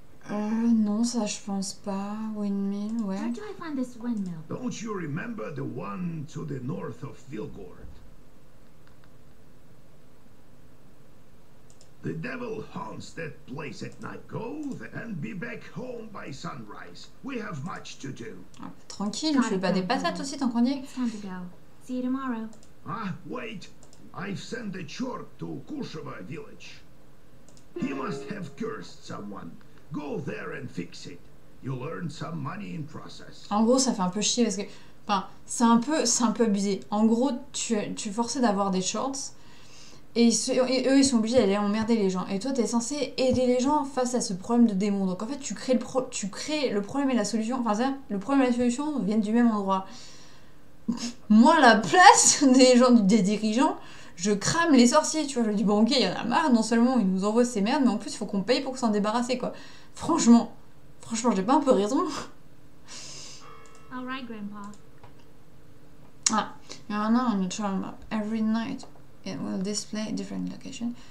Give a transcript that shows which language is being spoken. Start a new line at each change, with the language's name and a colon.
French: Non, ça je pense pas. Windmill,
English: Where
French: ouais.
English: do I find this windmill? Don't you remember the one to the north of Vilgord? The devil haunts that place at night. Go and be back home by sunrise. We have much to do.
French: Ah, tranquille, tu fais pas des patates aussi tant qu'on y est.
English: It's time to go. See you tomorrow. Ah, wait. I've sent a chort to Kusheva village. He must have cursed someone. Go there and fix it. You'll earn some money in process.
French: En gros, ça fait un peu chier parce que... Enfin, c'est un peu abusé. En gros, tu es forcé d'avoir des shorts et eux, ils sont obligés d'aller emmerder les gens. Et toi, t'es censé aider les gens face à ce problème de démon. Donc en fait, tu crées le problème et la solution. Enfin, ça, le problème et la solution viennent du même endroit. Moi, à la place des dirigeants, je crame les sorciers, tu vois. Je dis, bon, ok, il y en a marre. Non seulement ils nous envoient ces merdes, mais en plus, il faut qu'on paye pour s'en débarrasser, quoi. Franchement, j'ai pas un peu raison.
English: All right, Grandpa. Ah, you are now on your travel map. Every night it will display different location.